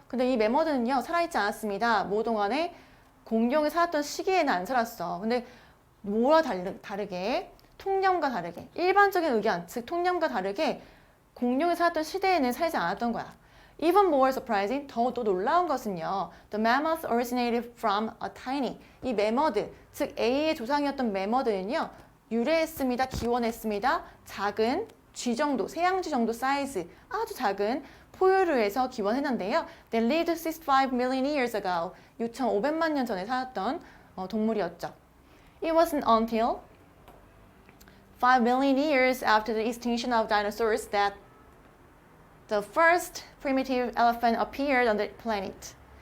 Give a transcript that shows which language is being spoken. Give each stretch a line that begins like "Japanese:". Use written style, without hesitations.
Korean: 근데 이 매머드는요, 살아있지 않았습니다. 모 동안에 공룡이 살았던 시기에는 안 살았어. 근데 뭐와 다르게? 통념과 다르게. 일반적인 의견, 즉 통념과 다르게 공룡이 살았던 시대에는 살지 않았던 거야.
English: Even more surprising,
Korean: 더 놀라운 것은요.
English: The mammoth originated from a tiny.
Korean: 이 매머드, 즉 A의 조상이었던 매머드는요. 유래했습니다. 기원했습니다. 작은 쥐 정도, 세양쥐 정도 사이즈, 아주 작은 포유류 에서 기원했는데요.
English: They lived 65 million years ago.
Korean: 6,500만 년 전에 살았던 동물이었죠.
English: It wasn't until 5 million years after the extinction of dinosaurs that the first primitive elephant appeared on the planet.